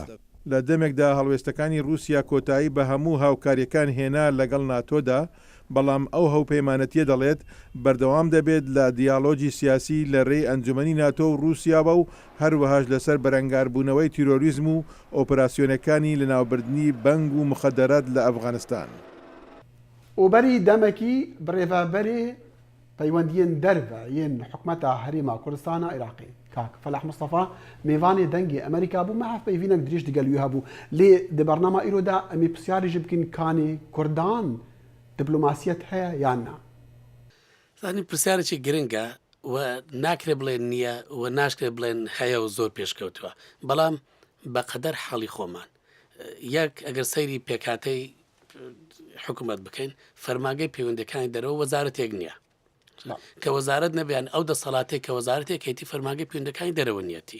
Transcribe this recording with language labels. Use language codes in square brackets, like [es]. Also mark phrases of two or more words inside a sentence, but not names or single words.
[ckb] لە دەمێکدا هەڵوێستەکانی رووسیا کۆتایی بە هەموو هاوکاریەکان هێنا لەگەڵ ناتۆدا بەڵام ئەو هەوپەیمانەتیە دەڵێت بەردەوام دەبێت لە دیالۆجی سیاسی لە ڕێی ئەنجومەنی ناتۆ و رووسیاوە و هەروەهاش لەسەر بەرەنگاربوونەوەی تیرۆریزم و ئۆپراسیۆنەکانی لە ناوبردنی بەنگ و مخەدەرات لە ئەفغانستان. [ku] وبەری دەمەکی برێڤەبەرێ پەیوەندیên derve yên حکومەتە هەرێما کوردستانە عێراقی کاک فەلاح مستەفا میوانê dengê ئەمریکا بوو مەحف peyvînek dirêj digel wî hebû lê di bernama îroda em ê pisyarî jî bikin kanê Kurdan دیپلۆماسیەت هەیە یان نا؟ [ckb] زانین پرسیارێکی گرنگە و ناکرێ بڵێن نییە و ناشکرێت بڵێن هەیە و زۆر پێشکەوتووە بەڵام بەقەدەر حاڵی خۆمان یەک ئەگەر سەیری پێکاتەی حکوومەت بکەین فەرمانگەی پەیوەندەکانی دەرەوە وەزارەتێک نییە کە وەزارەت نەبیان ئەو دەسەڵاتێک کە وەزارەتێک هەیەی فەرمانگەی پەیوەندەکانی دەرەوە نیەتی.